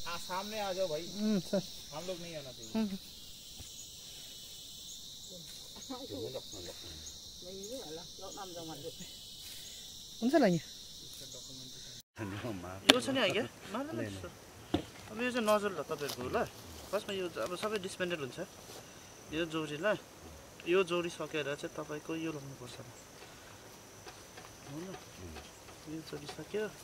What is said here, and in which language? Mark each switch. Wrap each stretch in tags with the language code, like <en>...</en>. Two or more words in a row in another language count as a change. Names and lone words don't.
<hi>सामने आ जाओ भाई। हम लोग नहीं आना चाहिए।</hi> <ne>हुन्छ ल यहाँ यो छ नि क्या अब यो चाहिँ नजर ल तपाईँहरूको ल फर्स्टमा यो अब सबै डिस्पेन्डेड हुन्छ यो जोडी ल यो जोडी सकेर चाहिँ तपाईँको यो लाउनुपर्छ हो ल यो जोडी सक्यो</ne>